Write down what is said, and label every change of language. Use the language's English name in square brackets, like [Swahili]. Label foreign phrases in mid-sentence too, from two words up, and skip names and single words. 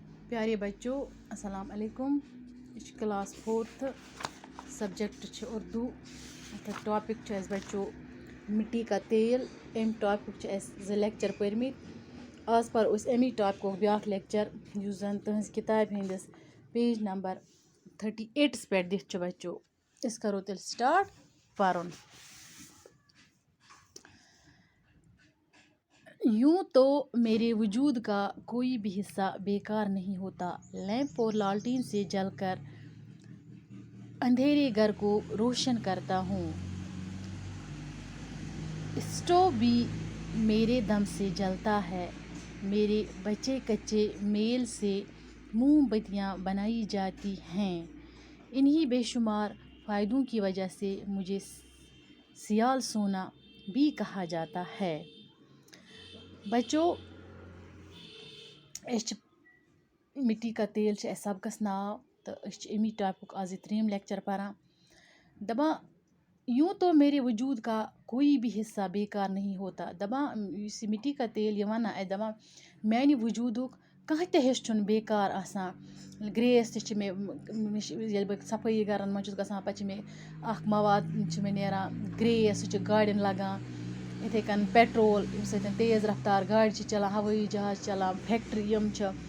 [Urdu] پیارے بچوں السلام علیکم. یہ کلاس 4 سبجیکٹ اردو. ٹاپک بچوں مٹی کا تیل. [Kashmiri] ام ٹاپک زٕ لیکچر پٔرمٕتۍ. آز پَرو أسۍ امی ٹاپکُک بیٛاکھ لیکچر یُس زن تُہنٛزِ کِتابہِ ہِنٛدِس [English] page number [Kashmiri] 38 پٮ۪ٹھ دِتھ چھُ بچوں. أسۍ کرو تیٚلہِ سٹارٹ پرُن. [Urdu] یوں تو میرے وجود کا کوئی بھی حصہ بیکار نہیں ہوتا. لیمپ اور لالٹین سے جل کر اندھیرے گھر کو روشن کرتا ہوں. اسٹوو بھی میرے دم سے جلتا ہے. میرے بچے کچے میل سے موم بتیاں بنائی جاتی ہیں. انہی بے شمار فائدوں کی وجہ سے مجھے سیال سونا بھی کہا جاتا ہے. [Kashmiri] بچو مٹی کا تیل سبقس ناو تو امی ٹاپک آز 3 لیکچر پران. [Urdu] دپان یوں تو میرے وجود کا کوئی بھی حصہ بیکار نہیں ہوتا. [Kashmiri] دپان اس مٹی کا تیل یہ ونان دپان میانہ وجودک کانٛہہ تہِ حصہٕ چھُنہٕ بیکار آسان. گریس تہِ چھِ مےٚ ییٚلہِ بہٕ صفٲیی گرن منٛز چھُس گژھان پتہٕ چھِ مےٚ اکھ مواد چھِ مےٚ نیران گریس سُہ چھُ گاڑٮ۪ن لگان. یِتھَے کٔنۍ پیٹرول ییٚمہِ سۭتۍ تیز رفتار گاڑِ چھِ چلان ہوٲیی جہاز چھِ چلان فیکٹری یِم چھِ.